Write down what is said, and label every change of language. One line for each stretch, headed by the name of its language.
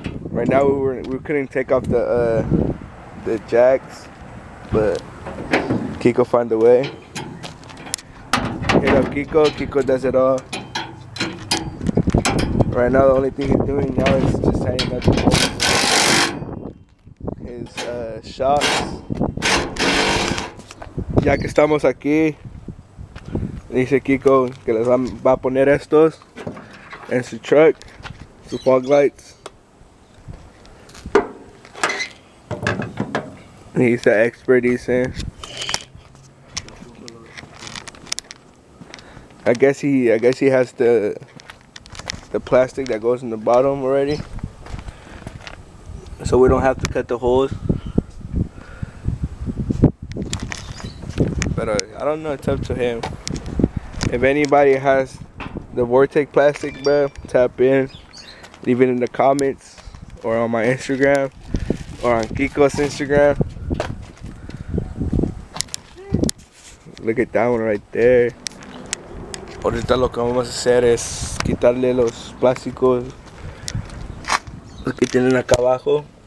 English: Right now we couldn't take off the jacks, but Kiko found a way. Hit up Kiko does it all. Right now the only thing he's doing now is just tightening up his shocks.
Spanish: Ya que estamos aquí, dice Kiko que les va a poner estos en su truck, su fog lights.
English: He's the expert, he's saying. I guess he has the plastic that goes in the bottom already, so we don't have to cut the holes. But I don't know, it's up to him. If anybody has the Vortex plastic, bro, tap in, leave it in the comments, or on my Instagram, or on Kiko's Instagram. Look at that one right there.
Spanish: Ahorita lo que vamos a hacer es quitarle los plásticos, los que tienen acá abajo.